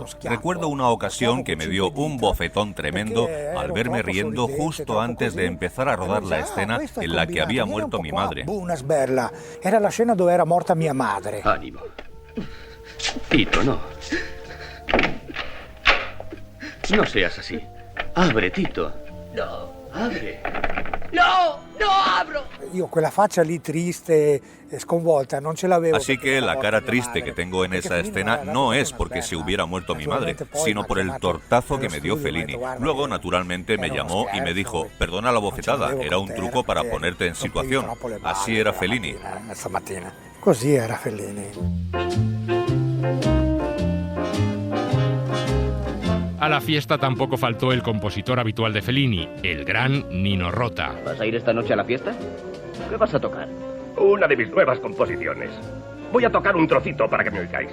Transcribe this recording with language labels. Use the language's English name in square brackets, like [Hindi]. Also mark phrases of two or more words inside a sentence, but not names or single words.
[Spanish] Recuerdo una ocasión que me dio un bofetón tremendo al verme riendo justo antes de empezar a rodar la escena en la que había muerto mi madre. [Italian] Una sberla. [Spanish] Era la escena donde era muerta mi madre. Ánimo. Tito, no. No seas así. Abre, Tito. No, abre. ¡No! ¡No abro! [Italian] Io quella faccia lì triste, sconvolta, non ce l'avevo. [Spanish] Así que la cara triste que tengo en esa escena no es porque se hubiera muerto mi madre, sino por el tortazo que me dio Fellini. Luego, naturalmente, me llamó y me dijo, perdona la bofetada, era un truco para ponerte en situación. Así era Fellini. [Italian] Così era Fellini. [Spanish] A la fiesta tampoco faltó el compositor habitual de Fellini, el gran Nino Rota. ¿Vas a ir esta noche a la fiesta? ¿Qué vas a tocar? Una de mis nuevas composiciones. Voy a tocar un trocito para que me oigáis.